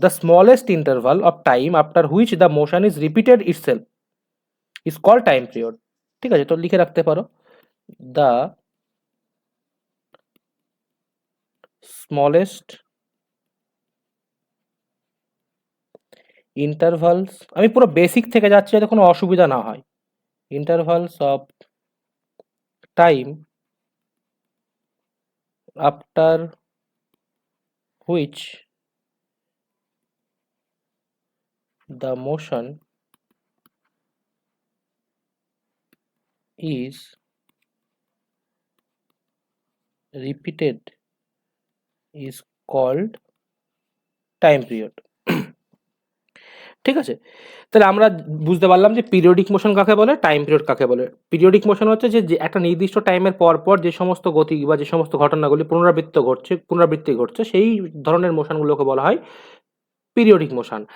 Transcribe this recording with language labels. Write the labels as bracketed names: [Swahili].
[English] The smallest interval of time after which the motion is repeated itself is called time period. [Bangla] ঠিক আছে, তো লিখে রাখতে পারো [English] the smallest intervals, [Bangla] আমি পুরো বেসিক থেকে যাচ্ছি যাতে কোনো অসুবিধা না হয়। [English] Intervals of time after which the motion is repeated is called time period. [Bangla] ঠিক আছে, তাহলে আমরা বুঝতে পারলাম যে পিরিয়ডিক মোশন কাকে বলে, টাইম পিরিয়ড কাকে বলে। পিরিয়ডিক মোশন হচ্ছে যে একটা নির্দিষ্ট টাইমের পর পর যে সমস্ত গতি বা যে সমস্ত ঘটনাগুলি পুনরাবৃত্তি ঘটছে সেই ধরনের মোশনগুলোকে বলা হয় পিরিয়ডিক মোশন।